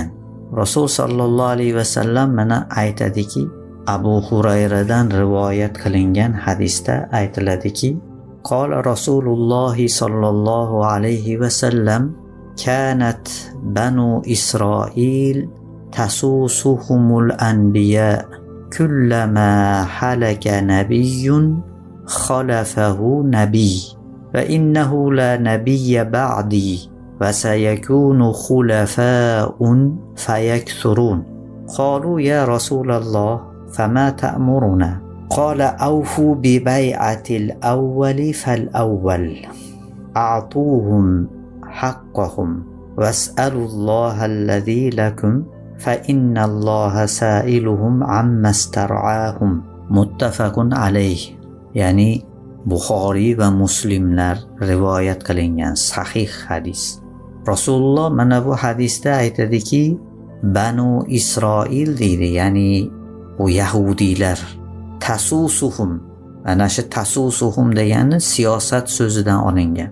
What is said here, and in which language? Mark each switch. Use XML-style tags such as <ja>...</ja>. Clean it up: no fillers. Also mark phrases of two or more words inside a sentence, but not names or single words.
<ar>رسول صلى الله عليه وسلم</ar> <uz>mana aytadiki, Abu Hurayradan rivoyat qilingan hadisda aytiladiki,</uz> <ar>قال رسول الله صلى الله عليه وسلم كانت بنو إسرائيل تسوسهم الأنبياء كلما هلك نبي خلفه نبي وإنه لا نبي بعدي وسيكون خلفاء فيكثرون. قالوا يا رسول الله فما تأمرنا? قال أوفوا ببيعة الأول فالأول أعطوهم حقهم واسألوا الله الذي لكم فإن الله سائلهم عما استرعاهم. متفق عليه.</ar> <uz>Ya'ni Buxoriy va Muslimlar rivoyat qilingan sahih hadis. Rasululloh mana bu hadisda aytadiki, Banu Isroil deydi, ya'ni bu yahudiylar. Tasusuhum, ana shu tasusuhum degani siyosat so'zidan olingan.</uz>